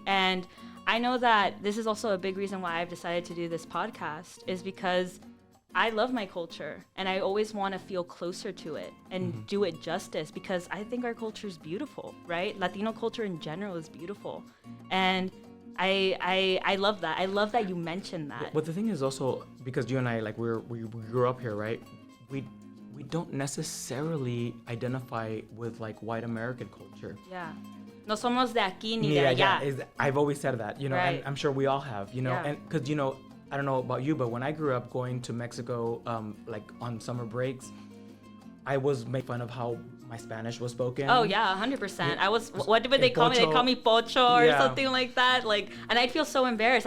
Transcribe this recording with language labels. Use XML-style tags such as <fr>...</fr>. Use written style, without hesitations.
<en>And I know that this is also a big reason why I've decided to do this podcast, is because I love my culture and I always want to feel closer to it and do it justice, because I think our culture is beautiful, right? Latino culture in general is beautiful. And I love that. I love that you mentioned that. But the thing is also, because you and I, like, we grew up here, right? We don't necessarily identify with like white American culture. Yeah.</en> <es>No somos de aquí ni de allá.</es> <en>I've always said that, you know, right. And I'm sure we all have, you know, Yeah. and because, you know, I don't know about you, but when I grew up going to Mexico, like on summer breaks, I was made fun of how my Spanish was spoken. Oh yeah, 100%. I was. What would they call me? They call me pocho or something like that. Like, and I'd feel so embarrassed.</en>